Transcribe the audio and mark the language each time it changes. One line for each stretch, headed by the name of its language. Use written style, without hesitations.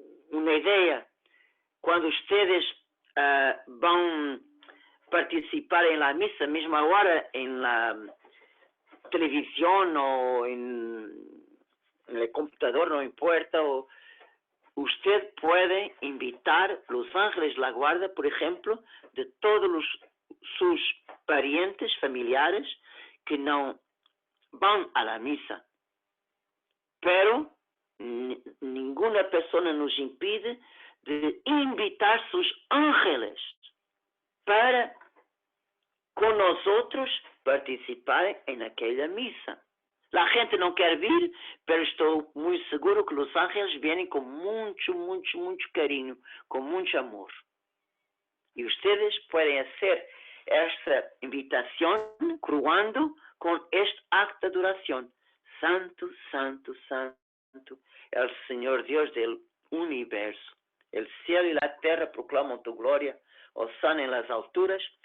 Portuguese: uma ideia, quando vocês vão participar em la missa, mesmo agora em la televisão ou no computador, não importa,
Spanish: usted puede invitar los ángeles de la guarda, por ejemplo, de todos sus parientes, familiares, que no van a la misa. Pero ninguna persona nos impide de invitar sus ángeles para con nosotros participar en aquella misa.
Portuguese: La gente não quer vir,
Spanish: pero
Portuguese: estou muito seguro que os ángeles vêm com muito carinho, com muito amor.
Spanish: Y ustedes pueden hacer esta invitación cruando con este acto de oración. Santo, santo, santo, el Señor Dios del universo. El cielo y la tierra proclaman tu gloria. Hosana en las alturas.